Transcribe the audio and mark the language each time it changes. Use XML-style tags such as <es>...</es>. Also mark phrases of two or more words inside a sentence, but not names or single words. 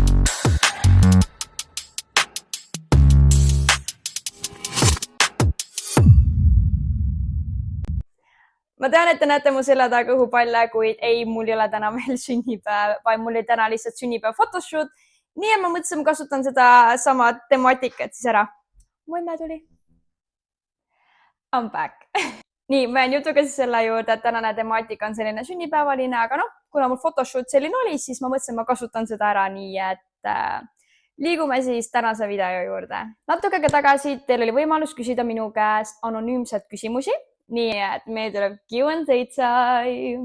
<et>Ma tean, et te näete mu selja taga õhupalle, kuid ei, mul ei ole täna veel sünnipäev, vaid mul oli täna lihtsalt sünnipäev photoshoot. Nii et ma mõtlesin, ma kasutan seda sama temaatikat siis ära. Mu emme tuli.</et> <en>I'm back.</en> <et>Nii, ma jään jutuga siis selle juurde, et tänane temaatika on selline sünnipäevaline, aga noh, kuna mul photoshoot selline oli, siis ma mõtlesin, ma kasutan seda ära nii, et liigume siis tänase video juurde. Natuke aega tagasi teil oli võimalus küsida minu käest anonüümset küsimusi, nii et meil tuleb</et> <en>Q&A time.</en>